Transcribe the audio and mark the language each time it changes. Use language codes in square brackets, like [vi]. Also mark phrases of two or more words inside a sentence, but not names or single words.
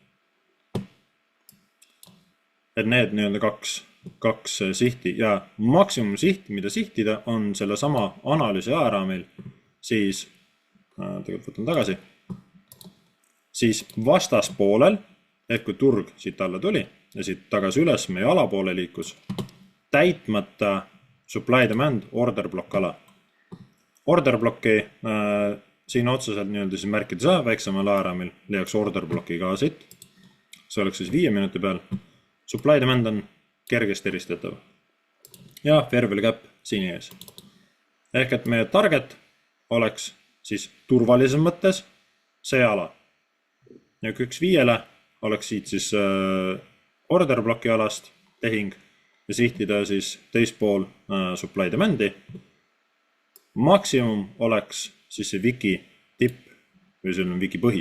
[et] Et need nii-öelda kaks sihti ja maksimum siht, mida sihtida on selle sama analüüsi ajaraamil, siis tegelikult võtan tagasi, siis vastaspoolel, ehk kui turg siit alla tuli ja siit tagasi üles meie alapoole liikus, täitmata [en] supply demand order block [et] ala. [en] Order blocki [et] siin otseselt nii-öelda siis märkida saa, väiksemal ajaraamil leiaks [en] order blocki [et] ka siit. See oleks siis 5 minuti peal. [en] Supply demand [et] on kergesti eristatav. Ja [en] fair value gap [et] siin ees. Ehk et meie target oleks siis turvalisem mõttes see ala. Ja kui 1.5 oleks siit siis [en] order blocki [et] alast tehing ja sihtida siis teispool [en] supply demandi, [et] maksimum oleks siis see wiki tipp või selline wiki põhi.